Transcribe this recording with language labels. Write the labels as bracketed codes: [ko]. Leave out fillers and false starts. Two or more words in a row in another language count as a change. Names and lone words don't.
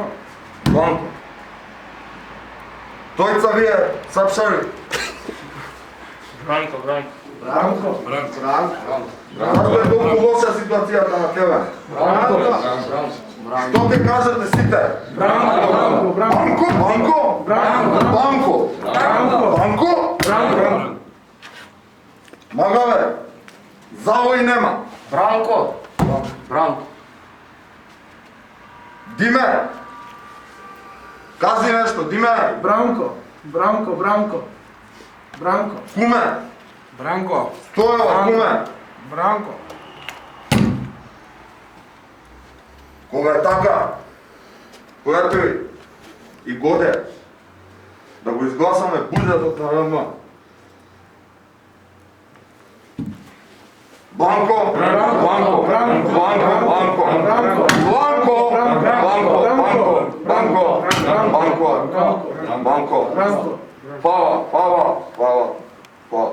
[mk] Бонко. Тојца вие сапшари. Бранко, Бранко. Бранко. Бранко. Бранко. Зашто е толку лоша ситуацијата на тебе? Бранко. Бранко. Што ќе кажете сите? Бранко. Бранко. Банко? Банко? Бранко. Банко? Бранко. Банко? Бранко. Магаве, завој нема. Бранко. Бранко. Диме, кажи нешто, Диме. Бранко. Бранко, Бранко. Бранко. Куме, Бранко. Стоева, куме. Бранко. Кога е така, пријатели и Годе, да го изгласаме буџетот на РМ. Банко, Бранко, Банко, Бранко, Банко, Банко, Бранко, Банко, Банко, Банко, Банко, Банко, Бранко. Банко, Бранко. Пава, Пава, Пава, Пава.